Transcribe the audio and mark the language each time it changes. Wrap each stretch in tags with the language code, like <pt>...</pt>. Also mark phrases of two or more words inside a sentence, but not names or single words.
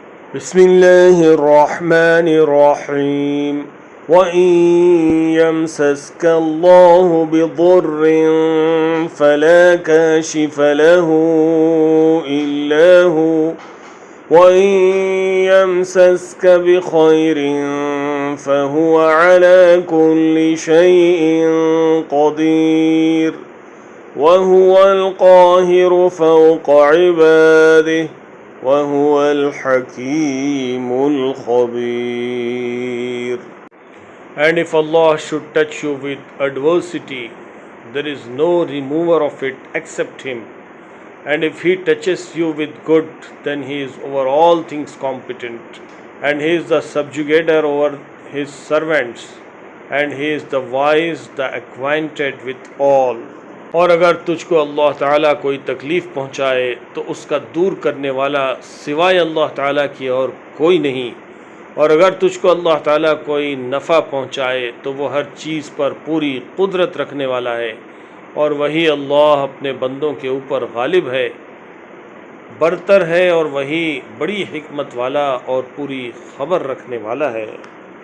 <ar>بسم الله الرحمن الرحيم وإن يمسسك الله بضر فلا كاشف له إلا هو وإن يمسسك بخير فهو على كل شيء قدير وهو القاهر فوق عباده وهو الحكيم الخبير.</ar> <en>And if Allah should touch you with adversity, there is no remover of it except Him. And if He touches you with good, then He is over all things competent. And He is the subjugator over His servants. And He is the wise, the acquainted with all.</en> <hi>और अगर तुझको अल्लाह ताला कोई तकलीफ़ पहुँचाए तो उसका दूर करने वाला सिवाय अल्लाह ताला की और कोई नहीं, और अगर तुझको अल्लाह ताला कोई नफ़ा पहुँचाए तो वो हर चीज़ पर पूरी कुदरत रखने वाला है, और वही अल्लाह अपने बंदों के ऊपर गालिब है, बरतर है, और वही बड़ी हिकमत वाला और पूरी ख़बर रखने वाला है.</hi>